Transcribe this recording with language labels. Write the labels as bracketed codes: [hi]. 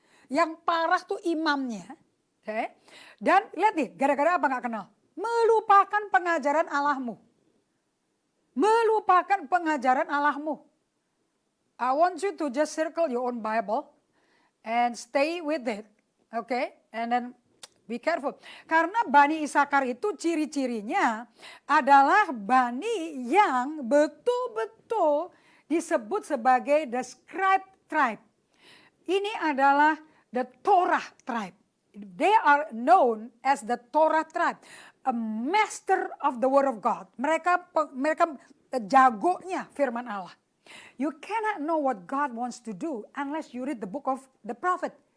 [id] Yang parah tuh imamnya. Okay? Dan lihat nih, gara-gara apa nggak kenal? Melupakan pengajaran Allahmu. Melupakan pengajaran Allahmu. [en] I want you to just circle your own Bible and stay with it. Okay? And then be careful. [id] Karena Bani Isakar itu ciri-cirinya adalah Bani yang betul-betul disebut sebagai [en] the scribe tribe. [id] Ini adalah [en] the Torah tribe. They are known as the Torah tribe. A master of the word of God. [id] Mereka jagonya firman Allah. [en] You cannot know what God wants to do unless you read the book of the prophet.